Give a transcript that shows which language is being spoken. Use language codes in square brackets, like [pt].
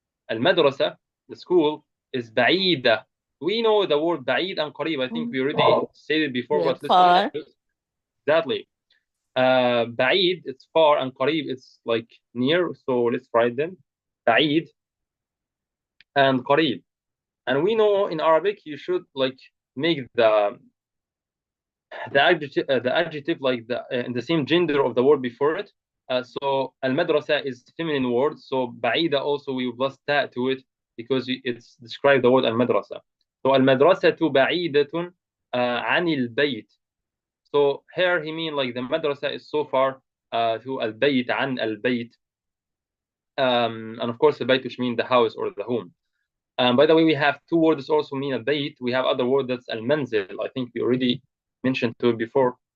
[en] المدرسة, the school, is بعيدة. We know the word بعيد and قريب. I think we already said it before, Yeah, but far. exactly. بعيد, it's far, and قريب, it's like near. So let's write them. بعيد and قريب. And we know in Arabic you should like make the adjective like in the same gender of the word before it. So al-madrasa is feminine word. So بعيدة also we plus ta to it because it's described the word al-madrasa. [ar] So al-madrasatu بعيدة عن البيت. [en] So here he mean like the madrasa is so far to al-bayt, [ar] عن البيت. [en] And of course the bayt, which means the house or the home. By the way, we have two words also mean al-bayt. We have other word that's al-manzil. I think we already mentioned to it before.